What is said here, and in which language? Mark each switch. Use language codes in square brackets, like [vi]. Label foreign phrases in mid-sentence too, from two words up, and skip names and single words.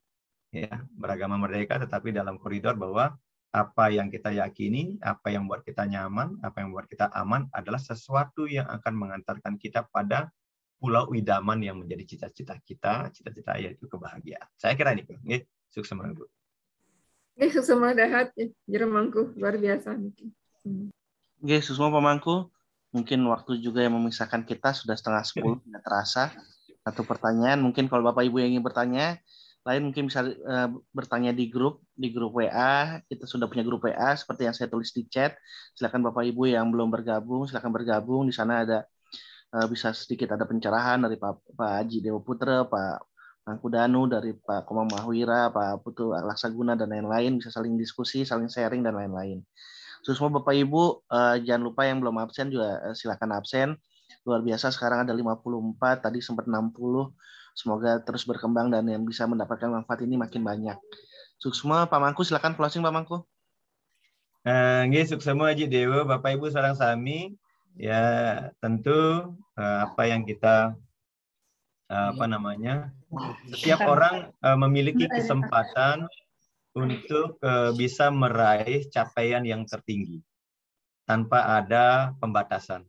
[id] Ya, beragama merdeka, tetapi dalam koridor bahwa apa yang kita yakini, apa yang membuat kita nyaman, apa yang membuat kita aman adalah sesuatu yang akan mengantarkan kita pada pulau idaman yang menjadi cita-cita kita, cita-cita yaitu kebahagiaan. Saya kira ini, nggih, sukses Bu. [ban] Nggih, sukses dahat jero mangku [id] luar biasa [ban] niki. [id] Nggih, sukses Pak Mangku. Mungkin waktu juga yang memisahkan kita sudah 9:30, tidak terasa. Satu pertanyaan, mungkin kalau Bapak Ibu yang ingin bertanya, lain mungkin bisa bertanya di grup WA. Kita sudah punya grup WA seperti yang saya tulis di chat. Silakan Bapak Ibu yang belum bergabung, silakan bergabung. Di sana ada bisa sedikit ada pencerahan dari Pak Haji Dewa Putra, Pak Mangku Danu, dari Pak Komang Mahwira, Pak Putu Laksaguna, dan lain-lain. Bisa saling diskusi, saling sharing, dan lain-lain. Semua Bapak Ibu, jangan lupa yang belum absen juga silakan absen. Luar biasa, sekarang ada 54, tadi sempat 60. Semoga terus berkembang dan yang bisa mendapatkan manfaat ini makin banyak. Suksma, Pak Mangku, silakan closing Pak Mangku. [ban] Nggih, suksema Haji Dewa, Bapak Ibu sareng sami. [id] Ya, tentu apa yang kita setiap orang memiliki kesempatan untuk bisa meraih capaian yang tertinggi tanpa ada pembatasan.